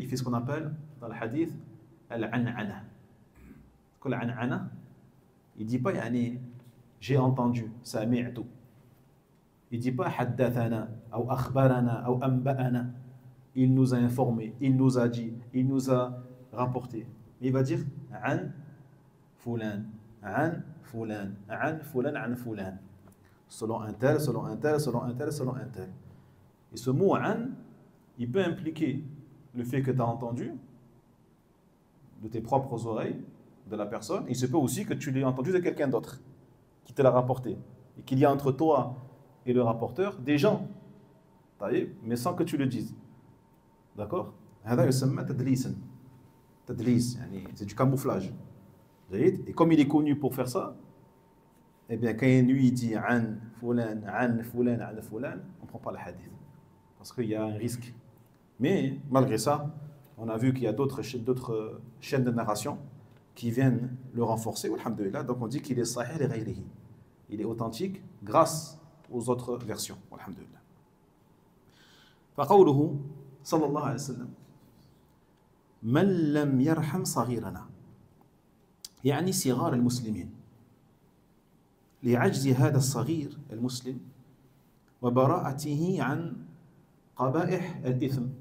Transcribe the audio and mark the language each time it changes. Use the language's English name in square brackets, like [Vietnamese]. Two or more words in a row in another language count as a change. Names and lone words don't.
[French] Il fait ce qu'on appelle dans le hadith [Arabic] العنعنة العنعنة, [French] il ne dit pas j'ai entendu, sami'tu. Il ne dit pas haddathana, ou akhbarana, ou anba'ana. Il nous a informé, il nous a dit, il nous a rapporté. Mais il va dire [Arabic] عن فلان عن فلان عن فلان عن فلان. [French] Selon un tel, selon un tel, selon un tel, selon un tel. Et ce mot an, il peut impliquer le fait que tu as entendu de tes propres oreilles de la personne. Il se peut aussi que tu l'aies entendu de quelqu'un d'autre qui te l'a rapporté. Et qu'il y a entre toi et le rapporteur des gens, mais sans que tu le dises. D'accord? C'est du camouflage. Et comme il est connu pour faire ça, eh bien, quand lui il dit [Arabic] عن فلان عن فلان عن فلان, [French] on ne prend pas le hadith. Parce qu'il y a un risque. Mais malgré ça, on a vu qu'il y a d'autres chaînes de narration qui viennent le renforcer. Alhamdulillah. Donc on dit qu'il est [Arabic] صحيح لغيره. [French] Il est authentique grâce aux autres versions. Alhamdulillah. [Arabic] فقوله صلى الله عليه وسلم من لم يرحم صغيرنا يعني صغار المسلمين لعجز هذا الصغير المسلم وبراءته عن قبائح الإثم